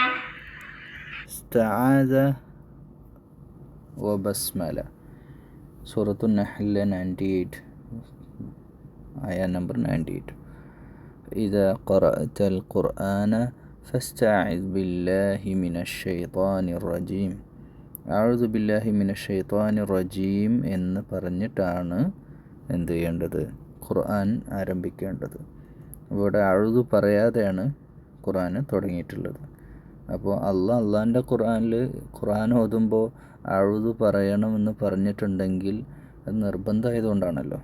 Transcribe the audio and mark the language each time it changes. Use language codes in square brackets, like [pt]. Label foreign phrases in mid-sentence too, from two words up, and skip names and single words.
[ar] استعاذ وبسملة. سورة النحل 98 آية نمبر 98. إذا قرأت القرآن فاستعذ بالله من الشيطان الرجيم. أعوذ بالله من الشيطان الرجيم [ml] എന്ന് പറഞ്ഞിട്ടാണ് എന്ത് ചെയ്യേണ്ടത്, ഖുർആൻ ആരംഭിക്കേണ്ടത്. ഇവിടെ അഊദു പറയാതെയാണ് ഖുർആൻ തുടങ്ങിയിട്ടുള്ളത്. അപ്പോൾ അള്ളാഹിൻ്റെ ഖുർആൻ ഓതുമ്പോൾ അഊദു പറയണമെന്ന് പറഞ്ഞിട്ടുണ്ടെങ്കിൽ അത് നിർബന്ധമായതുകൊണ്ടാണല്ലോ.